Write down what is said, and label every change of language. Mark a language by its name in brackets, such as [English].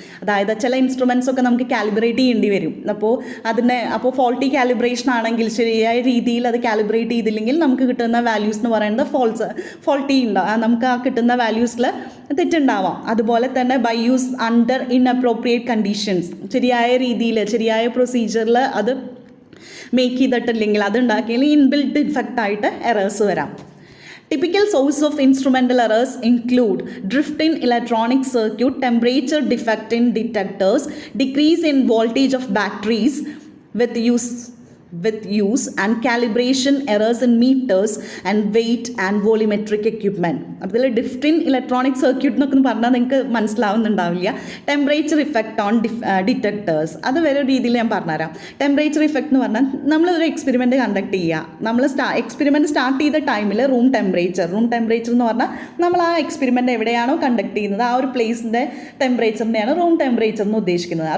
[Malayalam] അതായത് ചില ഇൻസ്ട്രുമെൻറ്റ്സ് ഒക്കെ നമുക്ക് കാലിബ്രേറ്റ് ചെയ്യേണ്ടി വരും. അപ്പോൾ ഫോൾട്ടി കാലിബ്രേഷൻ ആണെങ്കിൽ ശരിയായ രീതിയിൽ അത് കാലിബ്രേറ്റ് ചെയ്തില്ലെങ്കിൽ നമുക്ക് കിട്ടുന്ന വാല്യൂസ് എന്ന് പറയുന്നത് ഫോൾട്ടി ഉണ്ടാവും, നമുക്ക് ആ കിട്ടുന്ന വാല്യൂസിൽ തെറ്റുണ്ടാവാം. അതുപോലെ തന്നെ by use under inappropriate conditions, ശരിയായ രീതിയിൽ ശരിയായ പ്രൊസീജിയറിൽ അത് മേക്ക് ചെയ്തിട്ടില്ലെങ്കിൽ അതുണ്ടാക്കിയാൽ ഇൻബിൽറ്റ് ഡിഫക്റ്റായിട്ട് എറേഴ്സ് വരാം. [English] Typical source of instrumental errors include drift in electronic circuit, temperature defect in detectors, decrease in voltage of batteries with use and calibration errors in meters and weight and volumetric equipment. [Malayalam] അപ്പോൾ ഇതിൽ ഡിഫ്റ്റ് in electronic circuit എന്നൊക്കെ പറഞ്ഞാൽ നിങ്ങൾക്ക് മനസ്സിലാവുന്നുണ്ടാവില്ല. Temperature effect on detectors, അത് വേറെ രീതിയിൽ ഞാൻ പറഞ്ഞുതരാം. ടെമ്പറേച്ചർ ഇഫക്റ്റ് എന്ന് പറഞ്ഞാൽ നമ്മളൊരു എക്സ്പെരിമെൻറ്റ് കണ്ടക്ട് ചെയ്യുക. നമ്മൾ എക്സ്പെരിമെൻറ്റ് സ്റ്റാർട്ട് ചെയ്ത ടൈമിൽ റൂം ടെമ്പറേച്ചർ എന്ന് പറഞ്ഞാൽ നമ്മൾ ആ എക്സ്പെരിമെൻറ്റ് എവിടെയാണോ കണ്ടക്ട് ചെയ്യുന്നത് ആ ഒരു പ്ലേസിൻ്റെ ടെമ്പറേച്ചറിനെയാണ് റൂം ടെമ്പറേച്ചർ എന്ന് ഉദ്ദേശിക്കുന്നത്.